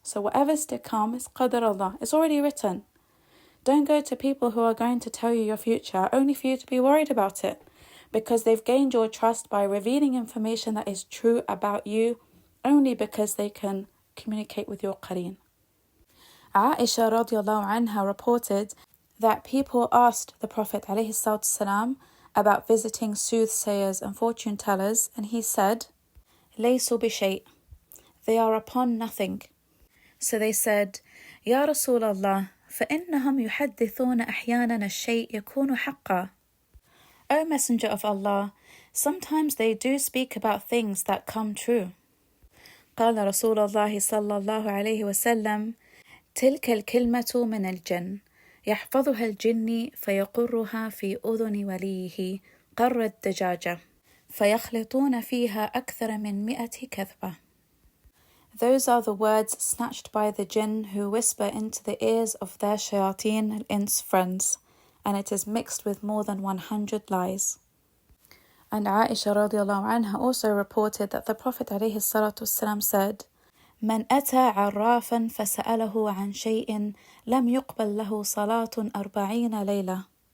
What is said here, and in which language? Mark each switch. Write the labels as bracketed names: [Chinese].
[English] So whatever's to come is qadar Allah. It's already written. Don't go to people who are going to tell you your future only for you to be worried about it, because they've gained your trust by revealing information that is true about you only because they can communicate with your qareen. Aisha radiallahu anha reported that people asked the Prophet ﷺ about visiting soothsayers and fortune tellers, and he said, [Arabic] "Laysu bishay," [English] they are upon nothing. So they said, [Arabic] "Ya Rasulallah, فإنهم يحدثون أحيانا الشيء يكون حقا." [English] O Messenger of Allah, sometimes they do speak about things that come true. [Arabic] قال رسول الله صلى الله عليه وسلم: تلك الكلمة من الجن يحفظها الجن فيقرها في أذن وليه قر الدجاجة فيخلطون فيها أكثر من 100 كذبة. [English] Those are the words snatched by the jinn who whisper into the ears of their shayateen al-ins friends, and it is mixed with more than 100 lies. And Aisha radiallahu anha also reported that the Prophet alayhi salatu wasalam said, [Arabic] من أتى عرافا فسأله عن شيء لم يقبل له صلاة 40 ليلة.